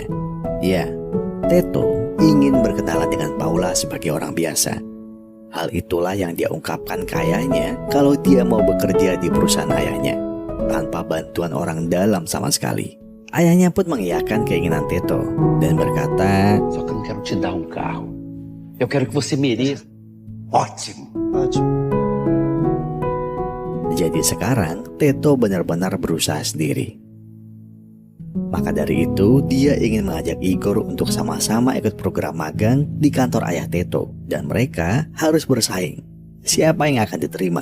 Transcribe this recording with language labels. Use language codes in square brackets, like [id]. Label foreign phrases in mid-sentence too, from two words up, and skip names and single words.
[id] Ya, Teto ingin berkenalan dengan Paula sebagai orang biasa. Hal itulah yang dia ungkapkan ke ayahnya kalau dia mau bekerja di perusahaan ayahnya, tanpa bantuan orang dalam sama sekali. Ayahnya pun mengiyakan keinginan Teto dan berkata, [pt] Só que eu não quero te dar carro. Eu quero que você mereça. Ótimo. [id] Jadi sekarang Teto benar-benar berusaha sendiri. Maka dari itu dia ingin mengajak Igor untuk sama-sama ikut program magang di kantor ayah Teto. Dan mereka harus bersaing. Siapa yang akan diterima?